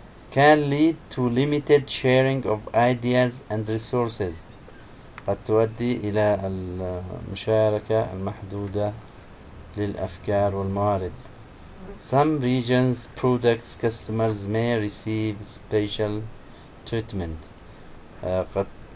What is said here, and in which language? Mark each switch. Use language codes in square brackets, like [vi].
[en] can lead to limited sharing of ideas and resources. [ar] قد تؤدي إلى المشاركة المحدودة للأفكار والموارد. [en] some regions products customers may receive special treatment. قد